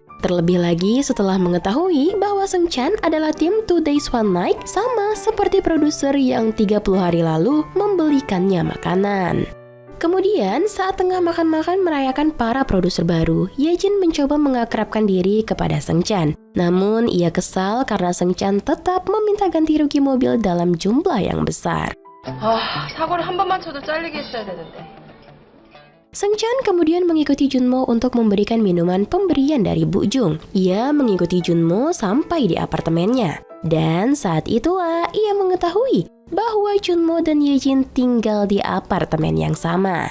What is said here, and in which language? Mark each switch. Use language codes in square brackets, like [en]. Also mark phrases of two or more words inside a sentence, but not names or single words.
[id] Terlebih lagi setelah mengetahui bahwa Seng Chan adalah tim 2 Days One Night sama seperti produser yang 30 hari lalu membelikannya makanan. Kemudian saat tengah makan-makan merayakan para produser baru, Yejin mencoba mengakrabkan diri kepada Seng Chan. Namun ia kesal karena Seng Chan tetap meminta ganti rugi mobil dalam jumlah yang besar. [ko] 사고를 한 번만 쳐도 잘리게 했어야 되는데. [id] Seng Chan kemudian mengikuti Junmo untuk memberikan minuman pemberian dari Bu Jung. Ia mengikuti Junmo sampai di apartemennya. Dan saat itulah ia mengetahui bahwa Junmo dan Yejin tinggal di apartemen yang sama.